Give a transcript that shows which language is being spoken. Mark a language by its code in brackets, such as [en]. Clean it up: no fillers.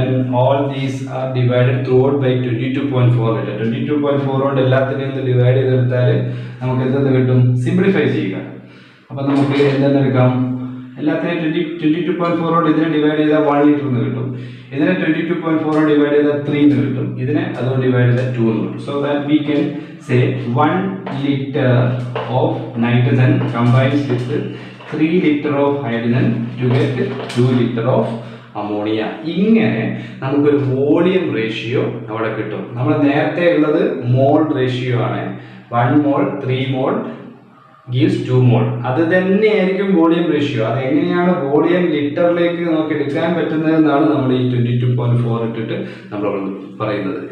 [en] When all these are divided throughout by 22.4 litre. [ml] 22.4 കൊണ്ട് എല്ലാത്തിനെയും ഒന്ന് ഡിവൈഡ് ചെയ്തെടുത്താൽ നമുക്ക് എന്തെന്ന് കിട്ടും? സിംപ്ലിഫൈ ചെയ്യുക. അപ്പോൾ നമുക്ക് എന്തെന്നെടുക്കാം? എല്ലാത്തിനെയും 22.4 കൊണ്ട് ഇതിനെ ഡിവൈഡ് ചെയ്താൽ 1 ലിറ്റർ എന്ന് കിട്ടും. ഇതിനെ 22.4 കൊണ്ട് ഡിവൈഡ് ചെയ്താൽ 3 എന്ന് കിട്ടും. ഇതിനെ അതുകൊണ്ട് ഡിവൈഡ് ചെയ്താൽ 2 എന്ന് കിട്ടും. [en] So that we can say 1 liter of nitrogen combines with 3 liter of hydrogen to get 2 liter of ammonia. [ml] ഇങ്ങനെ നമുക്കൊരു വോളിയം റേഷ്യോ അവിടെ കിട്ടും. നമ്മൾ നേരത്തെ ഉള്ളത് മോൾ റേഷ്യോ ആണ്. 1 മോൾ 3 മോൾ gives 2 മോൾ. അത് തന്നെയായിരിക്കും വോളിയം റേഷ്യോ. അത് എങ്ങനെയാണ് വോളിയം ലിറ്ററിലേക്ക് നമുക്ക് എടുക്കാൻ പറ്റുന്നതെന്നാണ് നമ്മൾ ഈ 22.4 ഇട്ടിട്ട് നമ്മൾ പറയുന്നത്.